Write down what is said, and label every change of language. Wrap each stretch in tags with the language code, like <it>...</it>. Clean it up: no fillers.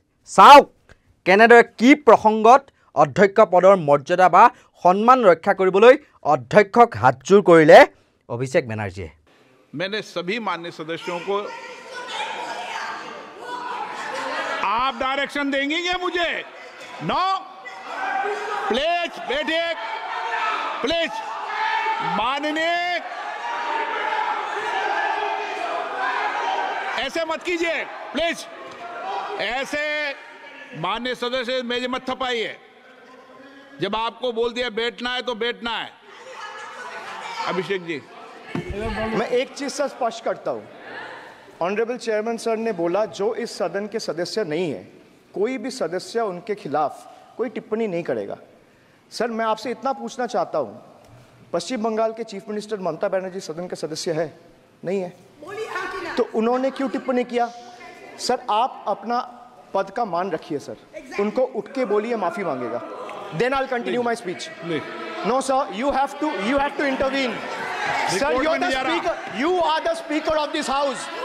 <as>চাওক কেনেদৰে কি প্ৰসংগত অধ্যক্ষ পদৰ মৰ্যাদা বা সন্মান ৰক্ষা কৰিবলৈ অধ্যক্ষক হাতজোৰ কৰিলে অভিষেক বেনাৰ্জীয়ে।</as> <hi>मैंने सभी माननीय सदस्यों को आप डायरेक्शन देंगे क्या मुझे? नो प्लीज बैठिए, प्लीज। माननीय ऐसे मत कीजिए प्लीज, ऐसे माननीय सदस्य मेज मत थपाइए। जब आपको बोल दिया बैठना है तो बैठना है। अभिषेक जी, मैं एक चीज से स्पष्ट करता हूं। ऑनरेबल चेयरमैन सर ने बोला जो इस सदन के सदस्य नहीं है, कोई भी सदस्य उनके खिलाफ कोई टिप्पणी नहीं करेगा। सर मैं आपसे इतना पूछना चाहता हूं, पश्चिम बंगाल के चीफ मिनिस्टर ममता बनर्जी सदन के सदस्य है? नहीं है, तो उन्होंने क्यों टिप्पणी किया? सर आप अपना पद का मान रखिए सर, उनको उठ के बोलिए, माफी मांगेगा।</hi> <en>Then I will continue my speech. No sir, you have to intervene. Sir, you're the speaker. You are the speaker of this house.</en>